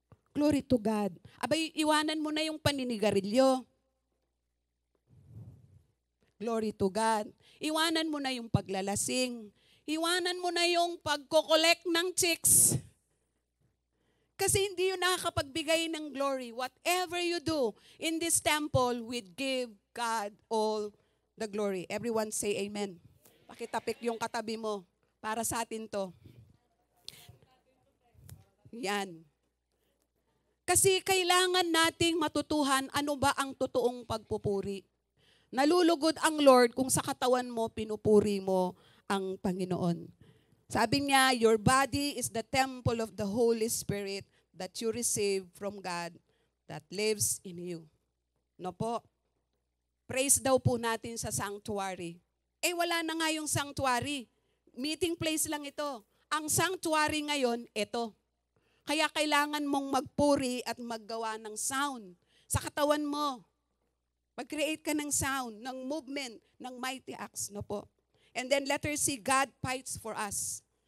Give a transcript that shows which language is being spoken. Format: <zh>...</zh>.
<en>Glory to God.</en> <tl>Abay, iwanan mo na yung paninigarilyo.</tl> <en>Glory to God.</en> <tl>Iwanan mo na yung paglalasing. Iwanan mo na yung pagko-collect ng chicks. Kasi hindi yun nakakapagbigay ng glory.</tl> <en>Whatever you do in this temple, we give God all the glory. Everyone say amen.</en> <tl>Pakitapik yung katabi mo. Para sa atin to. Yan. Kasi kailangan nating matutuhan ano ba ang totoong pagpupuri. Nalulugod ang Lord kung sa katawan mo, pinupuri mo ang Panginoon. Sabi niya,</tl> <en>your body is the temple of the Holy Spirit that you receive from God that lives in you.</en> <tl>No po? Praise daw po natin sa sanctuary. Wala na nga yung sanctuary. Meeting place lang ito. Ang sanctuary ngayon, ito. Kaya kailangan mong magpuri at maggawa ng sound sa katawan mo. Mag-create ka ng sound, ng movement, ng mighty acts. No po?</tl> <en>And then letter C, God fights for us.</en>